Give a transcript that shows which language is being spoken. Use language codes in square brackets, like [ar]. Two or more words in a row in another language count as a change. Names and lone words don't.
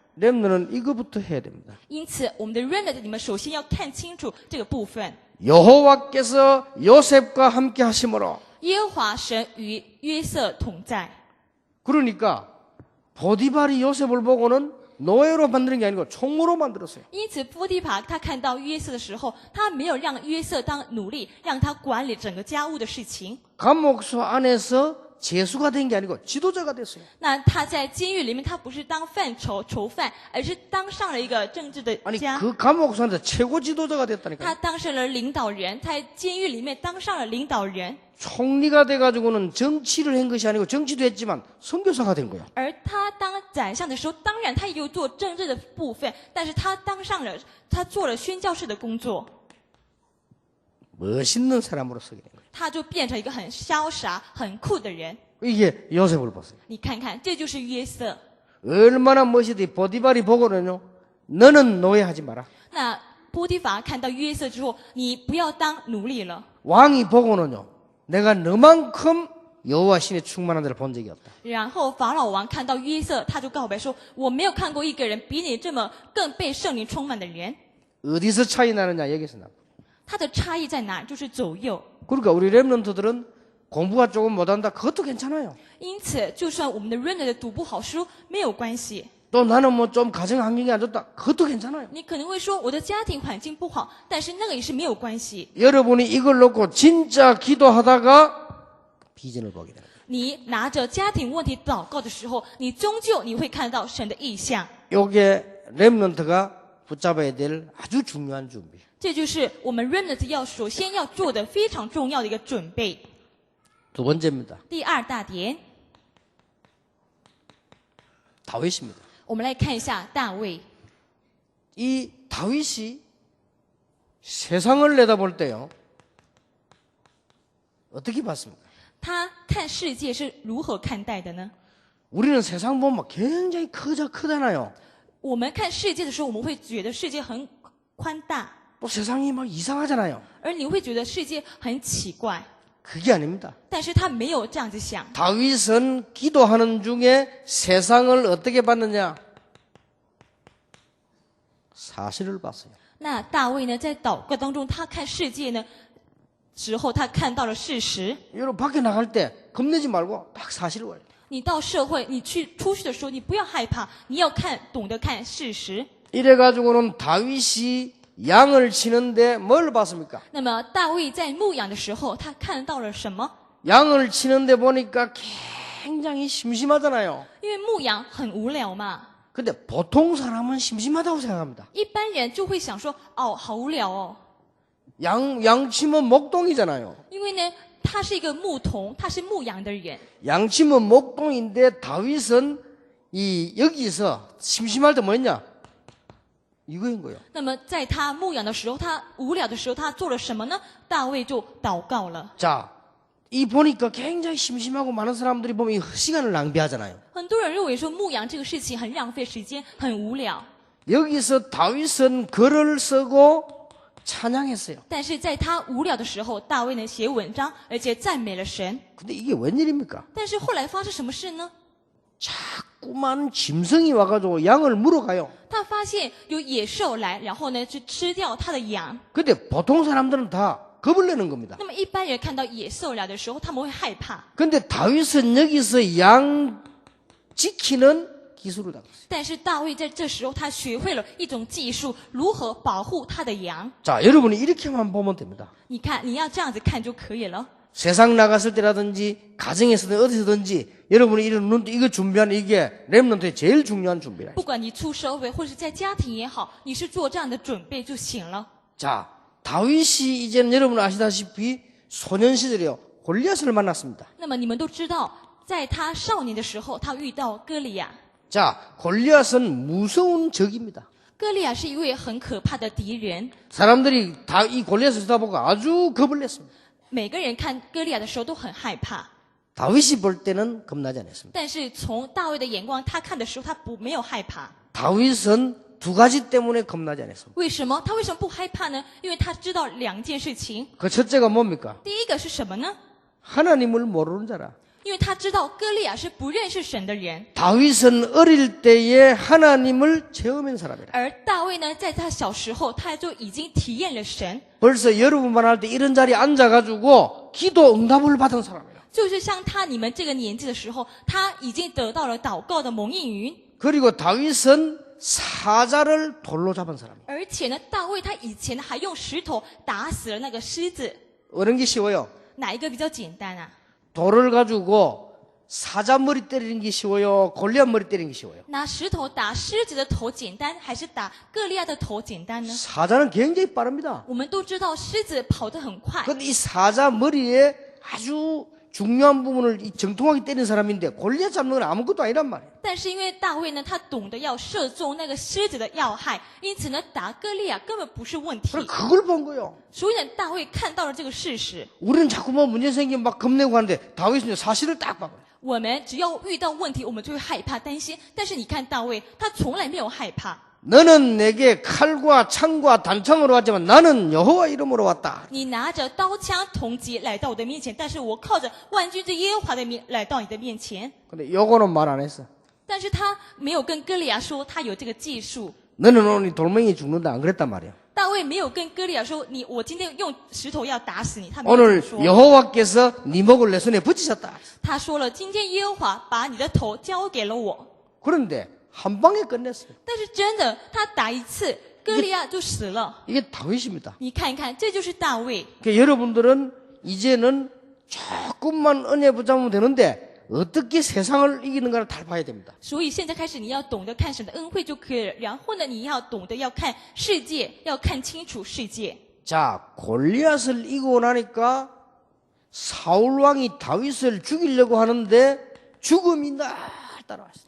[ko] 렘넌은 이거부터 해야 됩니다. [zh] 因此，我们的 remnant 你们首先要看清楚这个部分。 [ko] 여호와께서 요셉과 함께 하심으로. [zh] 耶和华神与约瑟同在， [ko] 그러니까 보디발이 요셉을 보고는 노예로 만드는 게 아니고 총무로 만들었어요. [zh] 因此波提乏他看到约瑟的时候，他没有让约瑟当奴隶，让他管理整个家务的事情。 [ko] 감옥소 안에서 재수가 된 게 아니고 지도자가 됐어요. [zh] 那他在监狱里面，他不是当囚犯，而是当上了一个政治的 [ko] 아니 [zh] 家。 [ko] 그 감옥소 안에서 최고 지도자가 됐다니까요. [zh] 他当上了领导人，在监狱里面当上了领导人。 [ko] 총리가 돼가지고는 정치를 한 것이 아니고 정치도 했지만 선교사가 된 거예요. [zh] 而他当宰相的时候，当然他也有做政治的部分，但是他做了宣教士的工作， [ko] 멋있는 사람으로 서게 된 거예요. [zh] 他就变成一个很潇洒、很酷的人。 [ko] 이게 요셉을 보세요. [zh] 你看看，这就是约瑟。 [ko] 얼마나 멋있디 보디발이 보고는요. 너는 노예하지 마라. [zh] 那波提乏看到约瑟之后，你不要当奴隶了。 [ko] 왕이 보고는요. 내가 너만큼 여호와 신의 충만한 자를 본 적이 없다. [zh] 然后法老王看到约瑟，他就告白说：“我没有看过一个人比你这么更被圣灵充满的人。 [ko] 어디서 차이 나느냐 여기서 나. [zh] 他的差异在哪？就是左右。 [ko] 그러니까 우리 렘넌트들은 공부가 조금 못한다. 그것도 괜찮아요. [zh] 因此，就算我们的 remnant 读不好书，没有关系。 [ko] 또 나는 뭐 좀 가정 환경이 안 좋다. 그것도 괜찮아요. [zh] 你可能会说我的家庭环境不好，但是那个也是没有关系。 [ko] 여러분이 이걸 놓고 진짜 기도하다가 비전을 보게 됩니다. [zh] 你拿着家庭问题祷告的时候，你终究你会看到神的意象。 [ko] 요게 렘넌트가 붙잡아야 될 아주 중요한 준비. [zh] 这就是我们 remnant 首先要做的非常重要的一个准备。 [ko] 두 번째입니다. [zh] 第二大点， [ko] 다윗입니다. [zh] 我们来看一下大卫。 [ko] 이 다윗이 세상을 내다볼 때요. 어떻게 봤습니까? [zh] 他看世界是如何看待的呢？ [ko] 우리는 세상 보면 굉장히 크잖아요. [zh] 我们看世界的时候，我们会觉得世界很宽大， [ko] 또 세상이 막 이상하잖아요. [zh] 而你会觉得世界很奇怪。 [ko] 그게 아닙니다. [zh] 但是他没有这样子想。 [ko] 다윗은 기도하는 중에 세상을 어떻게 봤느냐? 사실을 봤어요. [zh] 那大卫呢，在祷告当中，他看世界呢时候，他看到了事实。 [ko] 여러분 밖에 나갈 때 겁내지 말고 딱 사실을 봐요. [zh] 你到社会，你出去的时候，你不要害怕，你要懂得看事实。 [ko] 이래가지고는 다윗이 양을 치는데 뭘 봤습니까? [zh] 那么大卫在牧养的时候，他看到了什么？ [ko] 양을 치는데 보니까 굉장히 심심하잖아요. [zh] 因为牧养很无聊嘛， [ko] 근데 보통 사람은 심심하다고 생각합니다. [zh] 一般人就会想说，哦，好无聊哦。 [ko] 양 치면 목동이잖아요. [zh] 因为呢，他是一个牧童，他是牧羊的人。 [ko] 양 치면 목동인데 다윗은 여기서 심심할 때 뭐였냐? 이거인 거예요. [zh] 那么在他牧养的时候，他无聊的时候，他做了什么呢？大卫就祷告了。 [ko] 자, 이 보니까 굉장히 심심하고 많은 사람들이 보면 이 시간을 낭비하잖아요. [zh] 很多人认为说牧羊这个事情很浪费时间，很无聊。 [ko] 여기서 다윗은 글을 쓰고 찬양했어요. [zh] 但是在他无聊的时候，大卫呢写文章，而且赞美了神。 [ko] 근데 이게 웬일입니까? [zh] 但是后来发生什么事呢？ [ko] 자꾸만 짐승이 와가지고 양을 물어가요. [zh] 他发现有野兽来，然后呢去吃掉他的羊。 [ko] 근데 보통 사람들은 다 겁을 내는 겁니다. [zh] 那么一般人看到野兽来的时候，他们会害怕。 [ko] 근데 다윗은 여기서 양 지키는 기술을 당했어요. [zh] 但是大卫在这时候，他学会了一种技术，如何保护他的羊。 [ko] 자, 여러분이 이렇게만 보면 됩니다. [zh] 你看，你要这样子看就可以了。 [ko] 세상 나갔을 때라든지 가정에서든 어디서든지 여러분이 이런 눈 이거 준비하는 이게 렘넌트의 제일 중요한 준비라. [zh] 不管你出社会或者是在家庭也好，你是做这样的准备就行了。 [ko] 자, 다윗이 이제는 여러분 아시다시피 소년 시절에요. 골리앗을 만났습니다. [zh] 那么你们都知道，在他少年的时候，他遇到歌利亚。 [ko] 자, 골리앗은 무서운 적입니다. [zh] 歌利亚是一位很可怕的敌人， [ko] 사람들이 다 이 골리앗을 쳐다보고 아주 겁을 냈습니다. [zh] 每个人看歌利亚的时候都很害怕。 [ko] 다윗이 볼 때는 겁나지 않았습니다. [zh] 但是从大卫的眼光，他看的时候，他没有害怕。 [ko] 다윗은 두 가지 때문에 겁나지 않았습니다. [zh] 为什么？他为什么不害怕呢？因为他知道两件事情。 [ko] 그 첫째가 뭡니까? [zh] 第一个是什么呢？ [ko] 하나님을 모르는 자라. [zh] 因为他知道歌利亚是不认识神的人， [ko] 다윗은 어릴 때에 하나님을 체험한 사람이라. [zh] 而大卫呢，在他小时候，他就已经体验了神， [ko] 벌써 여러분만 할 때 이런 자리에 앉아가지고 기도 응답을 받은 사람이라. [zh] 就是像你们这个年纪的时候，他已经得到了祷告的蒙应允。 [ko] 그리고 다윗은 사자를 돌로 잡은 사람이에요. [zh] 而且呢，大卫他以前还用石头打死了那个狮子， [ko] 어느 게 쉬워요? [zh] 哪一个比较简单啊？ [ko] 돌을 가지고 사자 머리 때리는 게 쉬워요? 골리앗 머리 때리는 게 쉬워요? [zh] 拿石头打狮子的头简单，还是打歌利亚的头简单呢？ [ko] 사자는 굉장히 빠릅니다. [zh] 我们都知道狮子跑得很快， [ko] 근데 이 사자 머리에 아주 중요한 부분을 이 정통하게 때린 사람인데 골리앗 잡는 건 아무것도 아니란 말이에요. [zh] 但是因为大卫呢，他懂得要射中那个狮子的要害，因此呢，打歌利亚根本不是问题。 [ko] 그래 그걸 본 거예요. [zh] 所以呢，大卫看到了这个事实。 [ko] 우리는 자꾸 뭐 문제 생기면 막 겁내고 하는데 다윗은 사실을 딱 봐요. [zh] 我们只要遇到问题，我们就会害怕、担心。但是你看大卫，他从来没有害怕。 [ko] 너는 내게 칼과 창과 단창으로 왔지만 나는 여호와 이름으로 왔다. [zh] 你拿着刀枪铜戟来到我的面前，但是我靠着万军之耶和华的名来到你的面前。 [ko] 근데 요거는 말 안 했어. [zh] 但是他没有跟歌利亚说他有这个技术。 [ko] 너는 오늘 돌멩이 죽는다 안 그랬단 말이야. [zh] 大卫没有跟歌利亚说我今天用石头要打死你，他没有这 [ko] 오늘 [zh] 么说。 [ko] 여호와께서 네 목을 내 손에 붙이셨다. [zh] 他说了，今天耶和华把你的头交给了我。 [ko] 그런데 한 방에 끝냈어요. [zh] 但是真的，他打一次，歌利亚就死了。 [ko] 이게 다윗입니다. [zh] 你看一看，这就是大卫。 [ko] 그러니까 여러분들은 이제는 조금만 은혜 붙잡으면 되는데 어떻게 세상을 이기는가를 다 봐야 됩니다. [zh] 所以现在开始，你要懂得看神的恩惠就可以了。然后呢，你要懂得要看世界，要看清楚世界。 [ko] 자, 골리앗을 이기고 나니까 사울 왕이 다윗을 죽이려고 하는데 죽음이 날 따라왔어요.